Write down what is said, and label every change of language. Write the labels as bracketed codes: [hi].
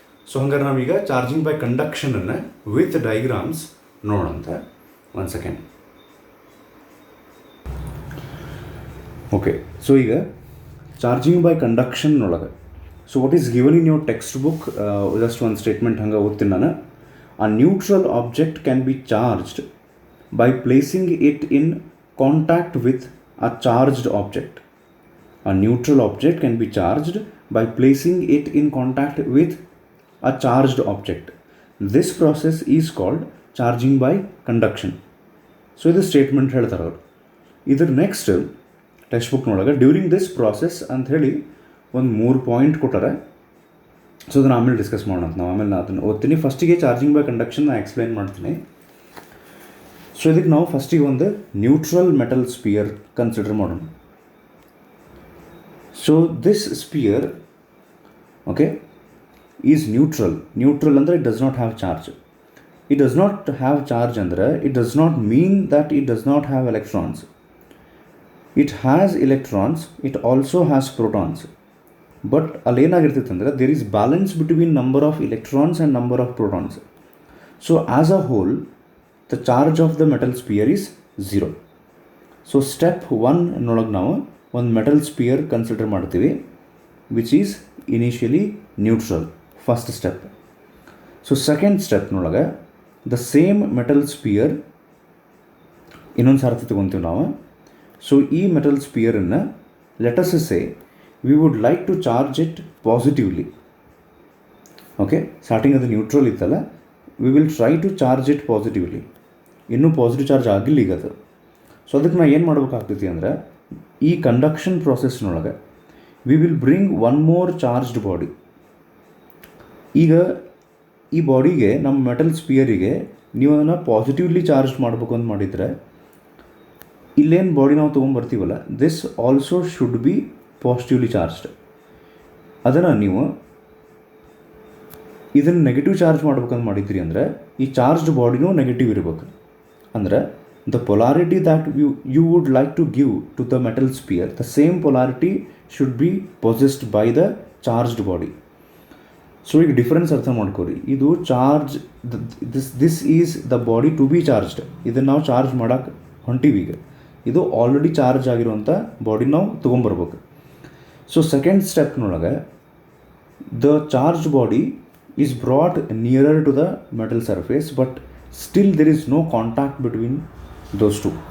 [kn] So ಹಂಗಾರೆ ನಾವೀಗ charging by ಕಂಡಕ್ಷನನ್ನು with diagrams ನೋಡೋಂತ. ಒಂದು ಸೆಕೆಂಡ್. ಓಕೆ, ಸೊ ಈಗ charging by ಕಂಡಕ್ಷನ್ನೊಳಗೆ, [en] so what is given in your text book, [kn] just ಒಂದು statement ಹಂಗೆ ಓದ್ತೀನಿ ನಾನು. [en] A neutral object can be charged by placing it in contact with a charged object. A neutral object can be charged by placing it in contact with a charged object. This process is called charging by conduction. So this statement [kn] ಹೇಳ್ತಾರೆ ಅವರು. ಇದರ next text ಬುಕ್ನೊಳಗೆ during this process ಅಂತ ಹೇಳಿ ಒಂದು 3 point ಕೊಟ್ಟಾರೆ. So ಅದನ್ನು ಆಮೇಲೆ discuss ಮಾಡೋಣ. ನಾವು ಆಮೇಲೆ ಅದನ್ನು ಓದ್ತೀನಿ. ಫಸ್ಟಿಗೆ ಚಾರ್ಜಿಂಗ್ ಬೈ ಕಂಡಕ್ಷನ್ ನಾನು ಎಕ್ಸ್ಪ್ಲೈನ್ ಮಾಡ್ತೀನಿ. ಸೊ ಇದಕ್ಕೆ ನಾವು ಫಸ್ಟಿಗೆ ಒಂದು ನ್ಯೂಟ್ರಲ್ ಮೆಟಲ್ ಸ್ಪಿಯರ್ ಕನ್ಸಿಡರ್ ಮಾಡೋಣ. [en] So this sphere, okay, is neutral. Neutral ಅಂದರೆ it does not have charge. It does not have charge andre it does not mean that it does not have electrons. It has electrons, it also has protons. But [kn] allenagirtite andre [en] there is balance between number of electrons and number of protons. So as a whole the charge of the metal sphere is 0. So step 1 nolage [kn] ನಾವು ಒಂದು [en] metal sphere consider ಮಾಡ್ತೀವಿ which is initially neutral, first step. So second step ನೊಳಗೆ the same metal sphere [kn] ಇನ್ನೊಂದು ಸಾರ್ತಿ ತಗೊಂತೀವಿ ನಾವು. [en] So ಈ metal sphere ಅನ್ನು let us say we would like to charge it positively. Okay, [kn] starting ಅದು neutral ಇತ್ತಲ್ಲ, [en] we will try to charge it positively. [kn] ಇನ್ನೂ positive charge ಆಗಿಲ್ಲ ಈಗ ಅದು. ಸೊ ಅದಕ್ಕೆ ನಾವು ಏನು ಮಾಡ್ಬೇಕಾಗ್ತೈತಿ ಅಂದರೆ ಈ conduction ಪ್ರಾಸೆಸ್ನೊಳಗೆ [en] We will bring one more charged body. [kn] ಈಗ ಈ ಬಾಡಿಗೆ ನಮ್ಮ ಮೆಟಲ್ ಸ್ಪಿಯರಿಗೆ ನೀವು ಅದನ್ನು ಪಾಸಿಟಿವ್ಲಿ ಚಾರ್ಜ್ ಮಾಡಬೇಕು ಅಂತ ಮಾಡಿದರೆ ಇಲ್ಲೇನು ಬಾಡಿ ನಾವು ತೊಗೊಂಬರ್ತೀವಲ್ಲ [en] This also should be positively charged. [kn] ಅದನ್ನು ನೀವು ಇದನ್ನು ನೆಗೆಟಿವ್ ಚಾರ್ಜ್ ಮಾಡ್ಬೇಕಂತ ಮಾಡಿದ್ರಿ ಅಂದರೆ ಈ ಚಾರ್ಜ್ಡ್ ಬಾಡಿನೂ ನೆಗೆಟಿವ್ ಇರಬೇಕು. [en] ಅಂದರೆ the polarity that you would like to give to the metal sphere, the same polarity should be possessed by the charged body. [kn] So ಈಗ ಡಿಫ್ರೆನ್ಸ್ ಅರ್ಥ ಮಾಡ್ಕೋರಿ. ಇದು charge [en] This is the body to be charged. [kn] ಇದನ್ನು ನಾವು charge ಮಾಡೋಕೆ ಹೊಂಟೀವಿ. ಈಗ ಇದು already charge ಆಗಿರುವಂಥ body ನಾವು ತೊಗೊಂಬರ್ಬೇಕು. [en] So second ಸ್ಟೆಪ್ನೊಳಗೆ the charge body is brought nearer to the metal surface but still there is no contact between those two.